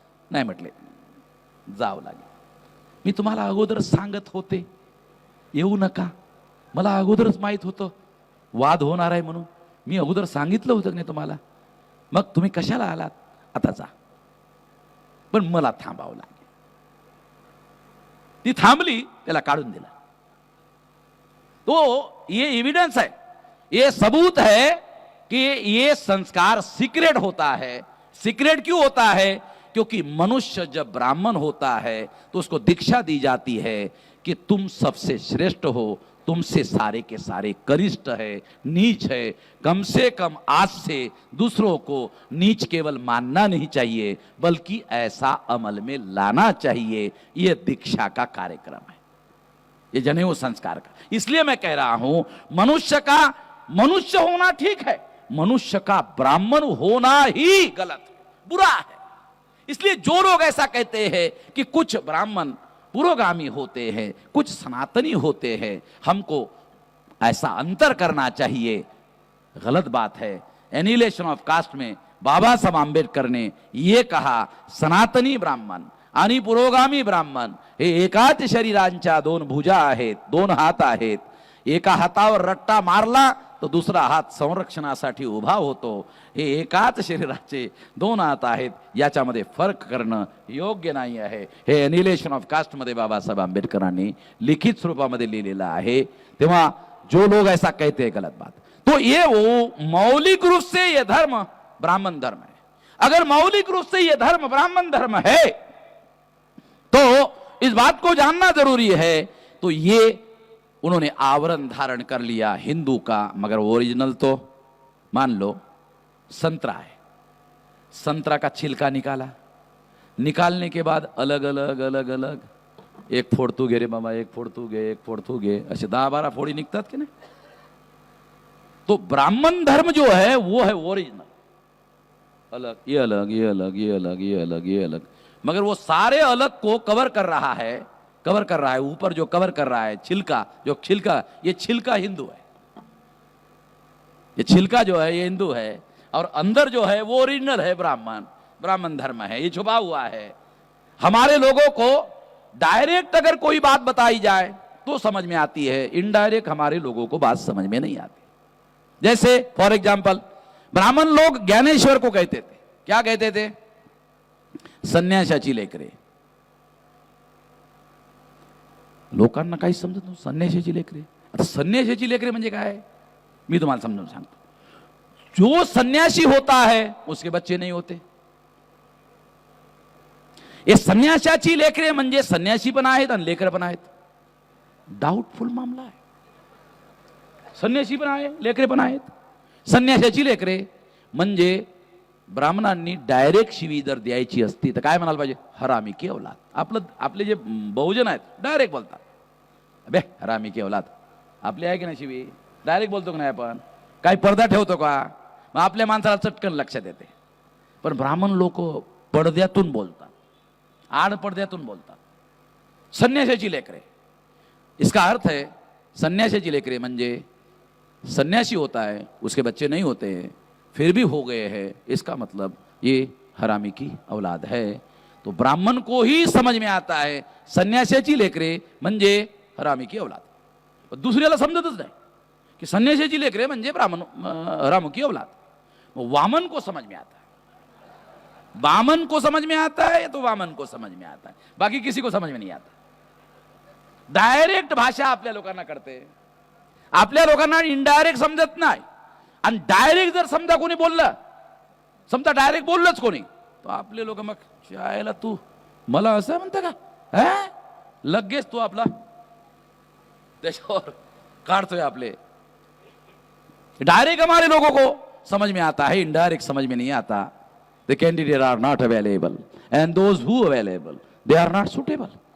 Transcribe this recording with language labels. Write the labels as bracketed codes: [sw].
[mr] नाही म्हटले, जावं लागेल. मी तुम्हाला अगोदर सांगत होते येऊ नका, मला अगोदरच माहित होतं वाद होणार आहे म्हणून, मी अगोदर सांगितलं होतं नाही तुम्हाला, मग तुम्ही कशाला आलात? आता जा. पण मला थांबावं लागेल. ती थांबली, त्याला काढून दिला. [hi] तो ये एविडेंस है, ये सबूत है कि ये संस्कार सीक्रेट होता है. सीक्रेट क्यों होता है? क्योंकि मनुष्य जब ब्राह्मण होता है तो उसको दीक्षा दी जाती है कि तुम सबसे श्रेष्ठ हो, तुमसे सारे के सारे कनिष्ठ है, नीच है. कम से कम आज से दूसरों को नीच केवल मानना नहीं चाहिए, बल्कि ऐसा अमल में लाना चाहिए. यह दीक्षा का कार्यक्रम है, ये जनेऊ संस्कार का. इसलिए मैं कह रहा हूं मनुष्य का मनुष्य होना ठीक है, मनुष्य का ब्राह्मण होना ही गलत है, बुरा है. इसलिए जो लोग ऐसा कहते हैं कि कुछ ब्राह्मण पुरोगामी होते हैं, कुछ सनातनी होते हैं, हमको ऐसा अंतर करना चाहिए, गलत बात है. एनिलेशन ऑफ कास्ट में बाबा साहेब आंबेडकर ने यह कहा, [mr] सनातनी ब्राह्मण आणि पुरोगामी ब्राह्मण हे एकाच शरीरांच्या 2 भुजा आहेत, 2 हात आहेत. एका हातावर रट्टा मारला तो दुसरा हात संरक्षणासाठी उभा होतो. हे एकाच शरीराचे 2 हात आहेत, याच्यामध्ये फरक करणं योग्य नाही आहे. हे एनिलेशन ऑफ कास्ट मध्ये बाबासाहेब आंबेडकरांनी लिखित स्वरूपामध्ये लिहिलेलं आहे. [hi] तेव्हा जो लोग ऐसा कहते हैं गलत बात. तो ये वो मौलिक रूप से ये धर्म ब्राह्मण धर्म है. अगर मौलिक रूप से ये धर्म ब्राह्मण धर्म है तो इस बात को जानना जरूरी है. तो ये उन्होंने आवरण धारण कर लिया हिंदू का, मगर ओरिजिनल तो मान लो संतरा है. संतरा का छिलका निकाला, निकालने के बाद अलग अलग [mr] अलग अलग एक फोड तू घे रे बाबा, एक फोड तू घे, एक फोड तू घे, असे 10-12 फोडी निघतात की नाही. [hi] तो ब्राह्मण धर्म जो है वो है ओरिजिनल, अलग, ये अलग, ये अलग, ये अलग, ये अलग, ये अलग, मगर वो सारे अलग को कवर कर रहा है, कवर कर रहा है। ऊपर जो कवर कर रहा है छिलका, जो छिलका, ये छिलका हिंदू है, ये छिलका जो है ये हिंदू है, और अंदर जो है वो ओरिजिनल है, ब्राह्मण, ब्राह्मण धर्म है, ये छुपा हुआ है। हमारे लोगों को डायरेक्ट अगर कोई बात बताई जाए तो समझ में आती है, इनडायरेक्ट हमारे लोगों को बात समझ में नहीं आती। जैसे फॉर एग्जाम्पल ब्राह्मण लोग ज्ञानेश्वर को कहते थे, क्या कहते थे? [mr] संन्यासाची लेकरे। लोकांना काही समजत नव्हतं, संन्यासाची लेकरे। आता संन्यासाची लेकरे म्हणजे काय? मी तुम्हाला समजावून सांगतो। [hi] जो सन्यासी होता है उसके बच्चे नहीं होते। [mr] ये संन्यासाची लेकरे म्हणजे संन्यासी पण आहेत आणि लेकर पण आहेत, डाउटफुल मामला आहे। संन्यासी पण आहे, लेकरे पण आहेत। संन्यासाची लेकरे म्हणजे ब्राह्मणांनी डायरेक्ट शिवी जर द्यायची असती तर काय म्हणाल पाहिजे? [hi] हरामी की औलाद। [mr] आपले जे बहुजन आहेत डायरेक्ट बोलतात, [hi] अबे हरामी की औलाद। [mr] आपले आहे की नाही शिवी? डायरेक्ट बोलतो की नाही आपण? काही पडदा ठेवतो का? मग आपल्या माणसाला चटकन लक्षात येते। पण ब्राह्मण लोक पडद्यातून बोलतात, आड पडद्यातून बोलतात। [hi] संन्यासाची लेकरे, इसका अर्थ है संन्यासाची लेकरे म्हणजे सन्यासी होता है, उसके बच्चे नहीं होते हैं, फिर भी हो गए हैं, इसका मतलब ये हरामी की औलाद है। तो ब्राह्मण को ही समझ में आता है [mr] संन्यासाची लेकरे म्हणजे [hi] हरामी की औलाद। [mr] दुसऱ्याला समजतच नाही कि संन्यासाची लेकरे म्हणजे ब्राह्मण [hi] हरामी की औलाद। वामन को समझ में आता है, वामन को समझ में आता है तो वामन को समझ में आता है, बाकी किसी को समझ में नहीं आता। [mr] डायरेक्ट भाषा आपल्या लोकांना कळते, आपल्या लोकांना इनडायरेक्ट समजत नाही। आणि डायरेक्ट जर समजा कोणी बोललं, समजा डायरेक्ट बोललंच कोणी, तो आपले लोक मग शायला तू मला असं म्हणता का, लगेच तू आपला त्याच्यावर काढतोय आपले। [hi] डायरेक्ट हमारे लोगों को समझ में आता है, इनडायरेक्ट समझ में नहीं आता। [en] The candidate are not available and those who available they are not suitable.